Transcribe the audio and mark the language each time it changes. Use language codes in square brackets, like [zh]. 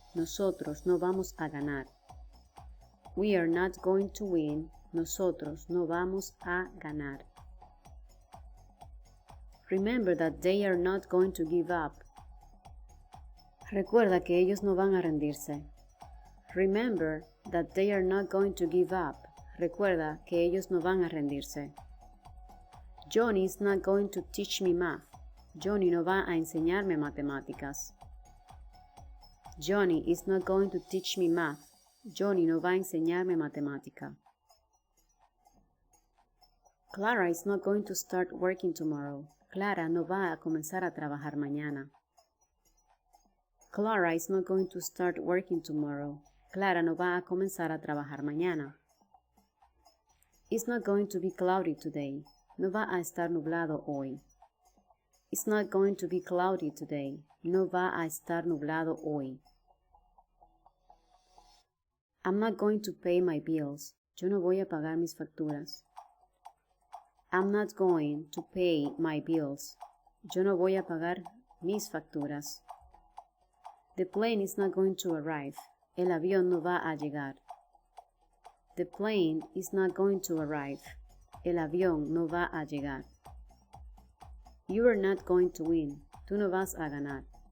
[es] Nosotros no vamos a ganar. [en] We are not going to win. [es] Nosotros no vamos a ganar. [en] Remember that they are not going to give up. [es] Recuerda que ellos no van a rendirse. [en] Remember that they are not going to give up. [es] Recuerda que ellos no van a rendirse. [en] Johnny is not going to teach me math. [es] Johnny no va a enseñarme matemáticas. [en] Johnny is not going to teach me math. [es] Johnny no va a enseñarme matemática. [en] Clara is not going to start working tomorrow. [es] Clara no va a comenzar a trabajar mañana. [en] Clara is not going to start working tomorrow. [es] Clara no va a comenzar a trabajar mañana. [en] It's not going to be cloudy today. [es] No va a estar nublado hoy. [en] It's not going to be cloudy today. [es] No va a estar nublado hoy. [en] I'm not going to pay my bills. [es] Yo no voy a pagar mis facturas. [en] I'm not going to pay my bills. [es] Yo no voy a pagar mis facturas. [en] The plane is not going to arrive. [es] El avión no va a llegar. [en] The plane is not going to arrive. [es] El avión no va a llegar. [en] You are not going to win. [es] Tú no vas a ganar.